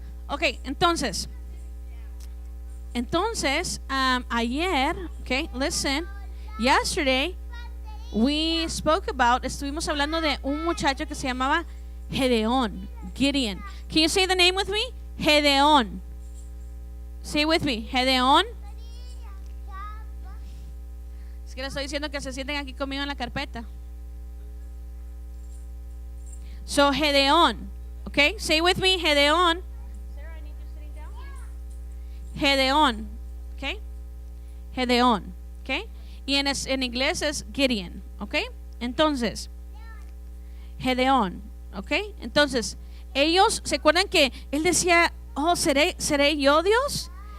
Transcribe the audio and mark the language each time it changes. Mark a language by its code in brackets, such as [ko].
[es] Okay, entonces, ayer, okay, [en] listen, yesterday [es] estuvimos hablando de un muchacho que se llamaba Gideon. [en] Can you say the name with me? Gedeón. Say with me, Gedeón. [es] Es que les estoy diciendo que se sienten aquí conmigo en la carpeta. [en] So, Gedeón. Okay, say with me, Gedeón. Sarah, I need you sitting down. Gedeón. Okay, Gedeón. [es] Okay, y en inglés es Gideon. Okay, entonces, Gedeón. Okay, entonces, ellos, ¿se acuerdan que él decía, oh, seré yo Dios?